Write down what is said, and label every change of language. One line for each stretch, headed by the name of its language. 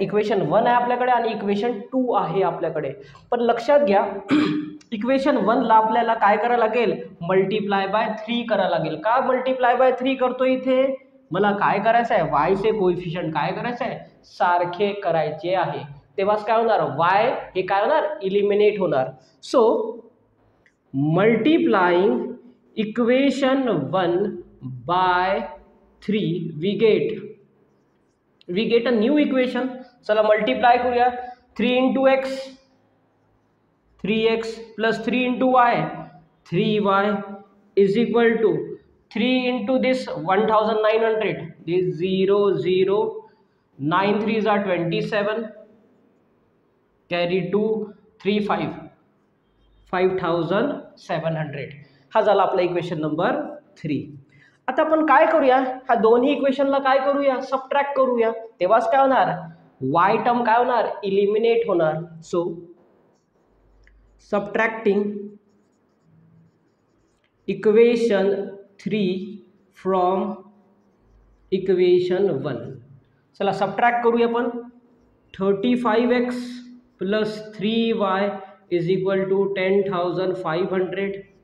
Marathi: Equation 1 आहे आपल्याकडे आणि इक्वेशन 2 आहे आपल्याकडे. पण लक्षात घ्या इक्वेशन 1 ला आपल्याला काय करायला लागेल मल्टिप्लाय बाय 3 करायला लागेल. का मल्टिप्लाय बाय 3 करतोय इथे मला काय करायचं आहे y चे कोएफिशिएंट काय करायचं आहे सारखे करायचे आहे. तेव्हाच काय होणार y हे काय होणार इलिमिनेट होणार.
English: So multiplying equation 1 by 3 we get a new equation.
Marathi: चला मल्टिप्लाय करूया
English: 3 into x 3x plus 3 into y 3y is equal to 3 into this 1900 this 0 0 9 3s are 27 carry 2 3 5 5700.
Marathi: हा झाला आपला इक्वेशन नंबर 3. आता आपण काय करूया हा दोन्ही इक्वेशनला काय करूया सबट्रॅक्ट करूया. तेव्हाच काय होणार y टर्म काय होणार इलिमिनेट होणार.
English: So subtracting equation 3 from equation 1.
Marathi: चला सबट्रॅक्ट करूया आपण
English: 35x plus 3y is equal to 10,500.